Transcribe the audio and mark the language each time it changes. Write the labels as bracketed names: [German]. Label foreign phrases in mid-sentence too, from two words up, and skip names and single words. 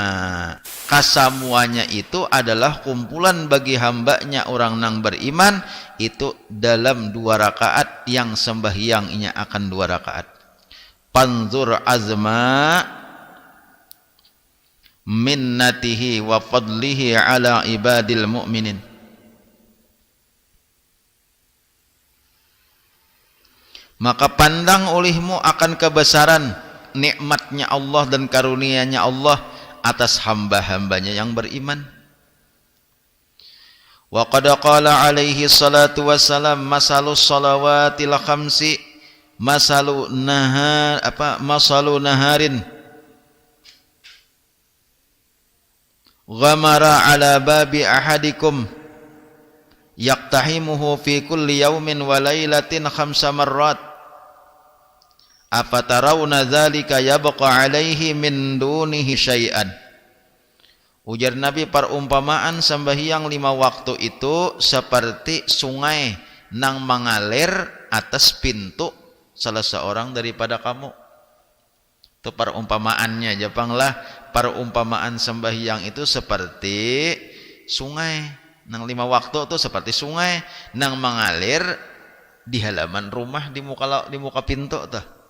[Banjar] Kasamuanya itu adalah kumpulan bagi hambanya orang nang beriman itu dalam 2 rakaat yang sembahyangnya akan 2 rakaat. [Arabic] فانظر عظم منته وفضله على عباده المؤمنين. [Banjar] Maka pandang olehmu akan kebesaran nikmatnya Allah dan karunia-Nya Allah atas hamba-hambanya yang beriman. [Arabic] وقد قال عليه الصلاة والسلام مثل الصلوات الخمس مثل نهر غمر على باب أحدكم يقتحمه في كل يوم وليلة 5 مرات أفترون ذلك يبقى عليه من دونه شيئا. [Banjar] Ujar Nabi, perumpamaan sembahyang 5 waktu itu seperti sungai nang mengalir atas pintu salah seorang daripada kamu. Itu perumpamaannya, Jepanglah perumpamaan sembahyang itu seperti sungai nang 5 waktu itu seperti sungai nang mengalir di halaman rumah di muka pintu tuh.